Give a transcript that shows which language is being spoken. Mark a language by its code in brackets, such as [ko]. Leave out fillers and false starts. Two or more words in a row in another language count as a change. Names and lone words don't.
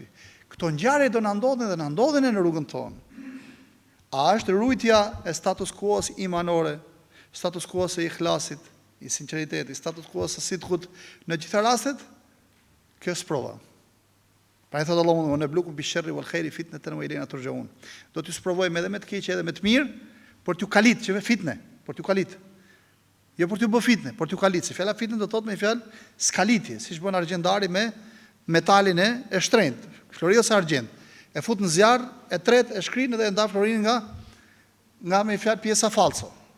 [sq] Këto ngjarje do na ndodhin dhe na ndodhin në rrugën tonë. A është rujtja e [la] status quo- [sq] s imanore, [la] status quo- [sq] s e ikhlasit, i sinqeritetit, [la] status quo- [sq] s së sidkut në gjitha rastet? Kjo është prova. Pra i thotë Allahu [ar] ونبلوكم بالشر والخير فتنة وإلينا ترجعون. [sq] Do t'ju sprovojmë edhe me të keq edhe me të mirë, por t'ju kalit që fitne, por t'ju kalit. Jo për t'ju bë fitne, por t'ju kalit. Se fjala fitne do thotë me fjalë skalitje, siç bën argjendari me metalin e shtrenjtë, flori ose argjend. E fut në zjarr, e tret e shkrin dhe e ndan florinë nga me fjalë pjesa falso.